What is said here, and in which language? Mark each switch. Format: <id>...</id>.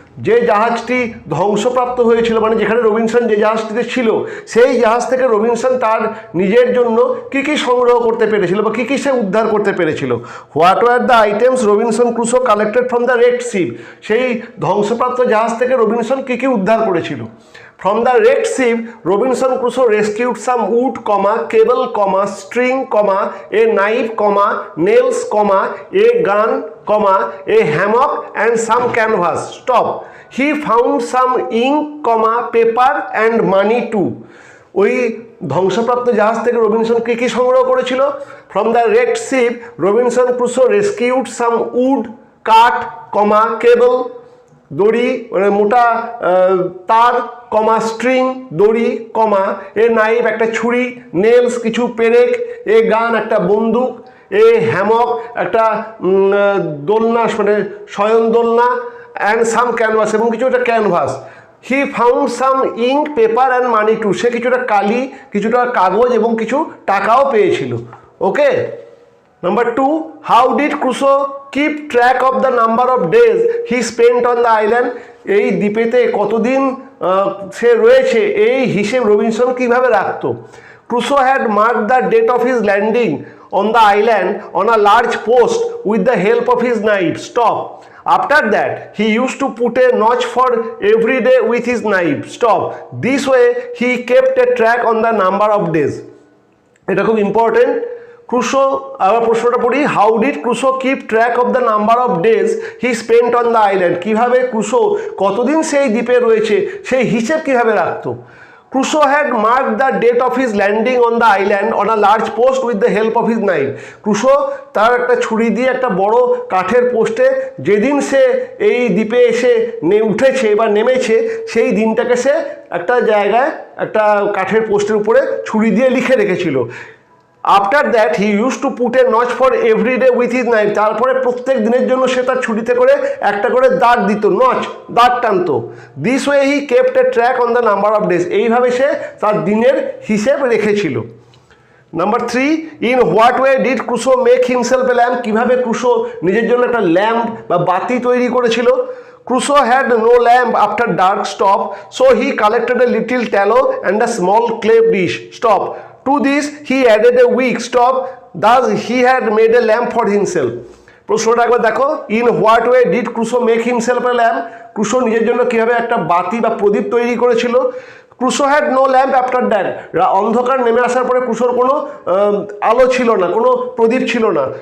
<bn>যে জাহাজটি ধ্বংসপ্রাপ্ত হয়েছিল, মানে যেখানে রবিনসন যে জাহাজটিতে ছিল, সেই জাহাজ থেকে রবিনসন তার নিজের জন্য কী কী সংগ্রহ করতে পেরেছিল বা কী কী সে উদ্ধার করতে পেরেছিল।</bn> <en>What were the items Robinson Crusoe collected from the wrecked ship?</en> <bn>সেই ধ্বংসপ্রাপ্ত জাহাজ থেকে রবিনসন কী কী উদ্ধার করেছিল।</bn> <en>From the wrecked ship, Robinson Crusoe rescued some wood, cable, string, a knife, nails, a gun, a hammock and some canvas. Stop. He found some ink, paper and money too.</en> <bn>ওই ধ্বংসপ্রাপ্ত জাহাজ থেকে Robinson কী কী সংগ্রহ করেছিল?</bn> <en>From the wrecked ship, Robinson Crusoe rescued some wood,</en> <bn>কাঠ,</bn> <en>cable,</en> <bn>দড়ি মানে মোটা তার,</bn> <en>string</en> <bn>দড়ি,</bn> <en>a knife</en> <bn>একটা ছুরি,</bn> <en>nails</en> <bn>কিছু পেরেক,</bn> <en>a gun</en> <bn>একটা বন্দুক,</bn> <en>a hammock</en> <bn>একটা দোলনা মানে শয়ন দোলনা,</bn> <en>and some canvas</en> <bn>এবং কিছুটা canvas.</bn> <en>He found some ink, paper and money too.</en> <bn>সে কিছুটা কালি, কিছুটা কাগজ এবং কিছু টাকাও পেয়েছিল।</bn> <en>Okay, number 2, how did Crusoe keep track of the number of days he spent on the island?</en> <bn>এই দ্বীপেতে কতদিন সে রয়েছে এই হিসেব রবিনসন কীভাবে রাখতো?</bn> <en>Crusoe had mark the date of his landing on the island on a large post with the help of his knife. Stop. After that, he used to put a notch for every day with his knife. Stop. This way, he kept a track on the number of days.</en> <bn>এটা খুব important.</bn> <en>Crusoe,</en> <bn>আবার প্রশ্নটা পড়ি,</bn> <en>How did Crusoe keep track of the number of days he spent on the island?</en> <bn>কীভাবে Crusoe কতদিন সেই দ্বীপে রয়েছে সেই হিসেব কীভাবে রাখতো?</bn> <en>Crusoe had mark the date of his landing on the island on a large post with the help of his knife.</en> <bn>Crusoe তার একটা ছুরি দিয়ে একটা বড় কাঠের পোস্টে যেদিন সে এই দ্বীপে এসে উঠেছে বা নেমেছে সেই দিনটাকে সে একটা জায়গায় একটা কাঠের পোস্টের উপরে ছুরি দিয়ে লিখে রেখেছিল।</bn> <en>After that he use to put a notch for every day with his knife.</en> <bn>তারপরে প্রত্যেক দিনের জন্য সে তার ছুরিতে করে একটা করে দাগ দিত, নচ, দাগ টানতো।</bn> <en>This way he kept a track on the number of days.</en> <bn>এইভাবে সে তার দিনের হিসেব রেখেছিল।</bn> <en>number 3, in what way did Crusoe make himself a lamp,</en> <bn>কীভাবে ক্রুসো নিজের জন্য একটা ল্যাম্প বা বাতি তৈরি করেছিল।</bn> <en>Crusoe had no lamp after dark. Stop. So he collected a little tallow and a small clay dish. Stop. To this he added a wick. Stop. Thus he had made a lamp for himself.</en> <bn>প্রশ্নটা একবার দেখো,</bn> <en>in what way did Crusoe make himself a lamp,</en> <bn>Crusoe নিজের জন্য কীভাবে একটা বাতি বা প্রদীপ তৈরি করেছিল।</bn> <en>Crusoe had no lamp after that,</en> <bn>অন্ধকার নেমে আসার পরে ক্রুসোর কোনো আলো ছিল না, কোনো প্রদীপ ছিল না।</bn>